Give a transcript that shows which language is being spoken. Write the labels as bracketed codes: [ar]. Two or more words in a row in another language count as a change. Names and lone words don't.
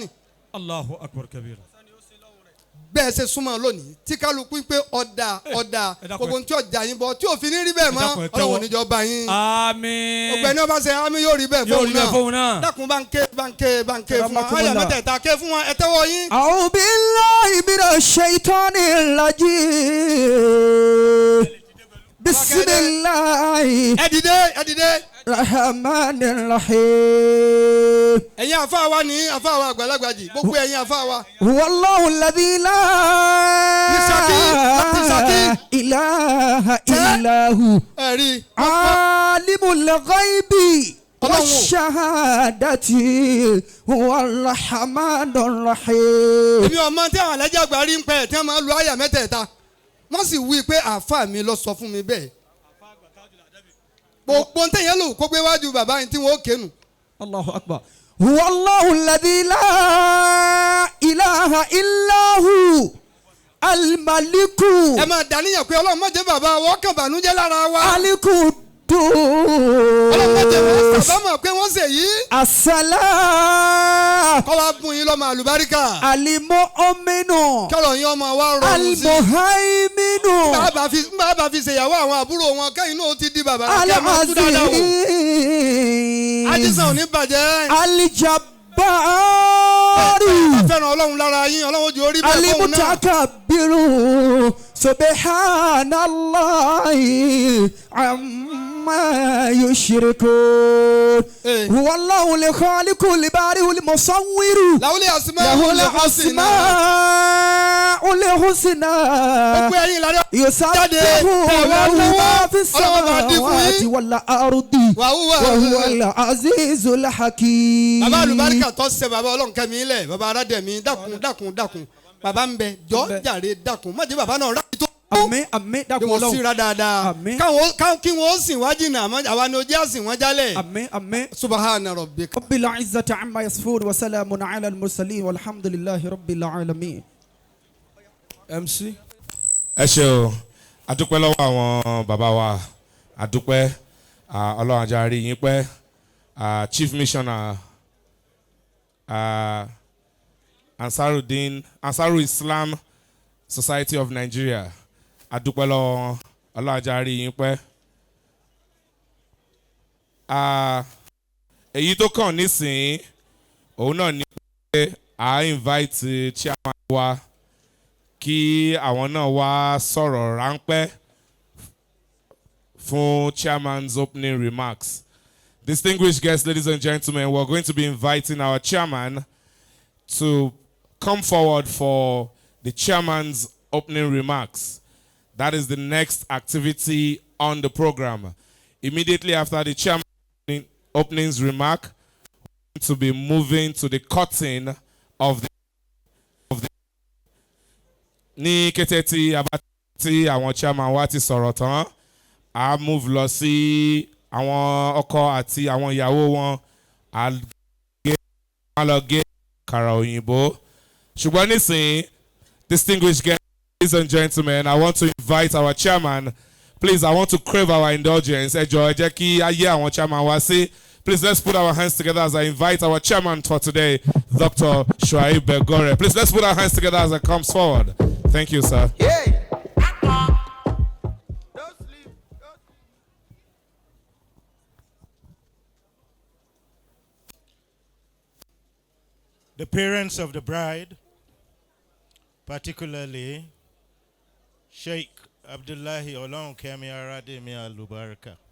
[ar] الله أكبر كبيرا. [yo] bẹ́ẹ̀ ṣe súnmọ́ lónìí tí kálukú pé ọ̀dà gbogbo tí ọjà yín bọ̀ tí òfin ní rí bẹ́ẹ̀ mọ́ Ọlọ́run níjọba yín. àmín. ọ̀gbẹ́ni ọba ṣe àmín yóò rí bẹ́ẹ̀ fóun náà. dákun bá ń ké fún wa àyà mẹ́tẹ̀ẹ̀ta ké fún wa ẹ tẹ́wọ́ yín. [ar] أعوذ بالله من الشيطان الرجيم. Bismillahi. [yo] ẹ dìde. [ar] الرحمن الرحيم. [yo] ẹ̀yin àfa wa ní àfa wa àgbàlagbà jì gbogbo ẹ̀yin àfa wa. [ar] والله الذي لا إله إلا هو. عالم الغيب والشهادة والرحمن الرحيم. [yo] Èmi ọmọ tí àwọn alájà àgbà rí ń pẹ́ tí wọ́n máa ń lo àyà mẹ́tẹ̀ẹ̀ta. Wọ́n sì wí pé àáfàá mi lọ sọ fún mi bẹ́ẹ̀. Gbogbo ń tẹ̀yẹ́ lò kó gbé wájú bàbá yìí tí wọ́n ó kéènù. [ar] الله أكبر. والله الذي لا إله إلا هو الملك. [yo] Ẹ máa dàníyàn pé Ọlọ́run má jẹ́ bàbá wọ́n kàn bànújẹ́ lára wa. [ar] Aliku [yo] Ọlọ́run má jẹ́ wọ́n sábàmọ̀ pé wọ́n ṣe yìí. [ar] Assalam. [yo] Kọ́ wa bùn yín lọ́mọ àlùbáríkà. [ar] Al-mu'minu. [yo] Kọ́lọ̀ yín ọmọ wa rọrùn sí. [ar] Al-muhaiminu. [yo] Bàbá fi ṣèyàwó àwọn àbúrò wọn kẹ́yìn náà ti di bàbá. [ar] Al-aziz. [yo] Ajísàn ò ní bàjẹ́. [ar] Al-jabbaru. [yo] Fẹ́ràn Ọlọ́run lára yín, Ọlọ́run jù orí bẹ́ẹ̀ fóun náà. [ar] Al-mutakabbiru. سبحان الله عما يشركون. هو الله الخالق البارئ المصور. له الأسماء الحسنى. يسبح له ما في السماوات والأرض. وهو العزيز الحكيم. [yo] Bàbá Al-Barkah tó ṣe bàbá Olohunkemi ilẹ̀, bàbá Arademi dákun. Bàbá ń bẹ jọ jàre dákun má jẹ́ bàbá náà ráyè tó. Àmín dákun Ọlọ́run. Wọ́n síra dáadáa. Kí wọ́n sìn wá jìnnà àwa ni ojú àsìn wọn jálẹ̀. Àmín. [ar] سبحان ربك. رب العزة عما يصفون وسلام على المرسلين والحمد لله رب العالمين. [en] MC. [yo] Ẹ ṣé o, a dúpẹ́ lọ́wọ́ àwọn bàbá wa, a dúpẹ́ Ọlọ́run ajá rí yín pẹ́, Chief Missioner Ansaru Islam Society of Nigeria. Adúpẹ́ lọ́wọ́ Ọlọ́run ajá rí yín pẹ́. Èyí tó kàn nísìnyí òun náà ni pé a invite chairman wa kí àwọn náà wá sọ̀rọ̀ ráńpẹ́ fún [en] chairman's opening remarks. Distinguished guests, ladies and gentlemen, we're going to be inviting our chairman to come forward for the chairman's opening remarks. That is the next activity on the program. Immediately after the chairman's opening's remark, we're going to be moving to the cutting of the [yo] ní kété tí àwọn chairman wa ti sọ̀rọ̀ tán, a move lọ sí àwọn ọkọ àti àwọn ìyàwó wọn, a lọ gé àkàrà òyìnbó. Ṣùgbọ́n nísìnyí, [en] distinguished guests, ladies and gentlemen, I want to invite our chairman. Please, I want to crave our indulgence. [yo] Ẹ jọ̀ọ́ ẹ jẹ́ kí a yẹ àwọn chairman wá sí. [en] Please, let's put our hands together as I invite our chairman for today, Dr. Shuaib Begore. Please, let's put our hands together as he comes forward. Thank you, sir. The parents of the bride, particularly Sheikh Olohunkemi Arademi Alubarka,